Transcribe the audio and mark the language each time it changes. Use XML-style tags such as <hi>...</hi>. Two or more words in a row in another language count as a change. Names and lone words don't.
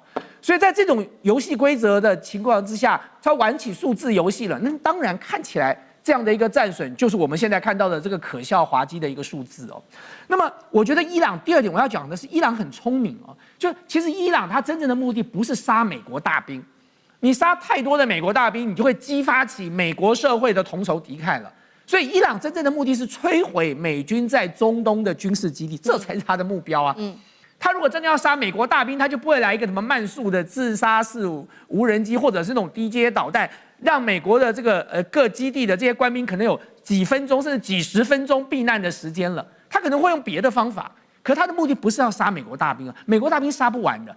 <zh>所以在這種遊戲規則的情況之下，他玩起數字遊戲了，那當然看起來這樣的一個戰損，就是我們現在看到的這個可笑滑稽的一個數字哦。那麼我覺得伊朗第二點我要講的是，伊朗很聰明哦。就其實伊朗它真正的目的不是殺美國大兵，你殺太多的美國大兵，你就會激發起美國社會的同仇敵愾了。所以伊朗真正的目的是摧毀美軍在中東的軍事基地，這才是他的目標啊。他如果真的要殺美國大兵，他就不會來一個什麼慢速的自殺式無人機，或者是那種低階導彈，讓美國的這個各基地的這些官兵可能有幾分鐘甚至幾十分鐘避難的時間了。他可能會用別的方法。可他的目的不是要殺美國大兵啊，美國大兵殺不完的。</zh>